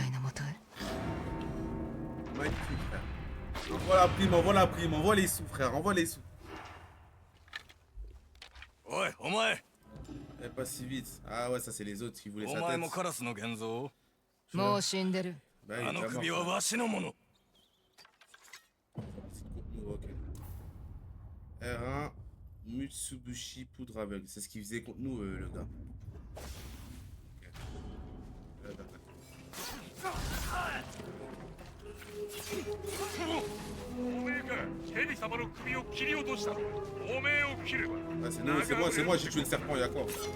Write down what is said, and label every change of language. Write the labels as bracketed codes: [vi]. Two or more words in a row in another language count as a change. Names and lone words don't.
[ja] 弟のもとへ [fr] Magnifique, frère. Envoie la prime, envoie la prime, envoie les sous, frère, envoie les sous. [ja] おいお前 [fr] Eh, pas si vite. Ah ouais, ça c'est les autres qui voulaient [ja] お [fr] sa [ja] 前 [fr] tête. [ja] もカラスの現像もう死んでる [fr] Bah, il [ja] あ [fr] est [ja] の [fr] déjà [ja] 首 [fr] mort, [ja] は [fr] frère. [ja] わしのもの [fr] Ok. R1, Mitsubishi poudre aveugle. C'est ce qu'il faisait contre nous, le gars. Ah, c'est nous, c'est moi, j'ai tué le serpent, il y a quoi?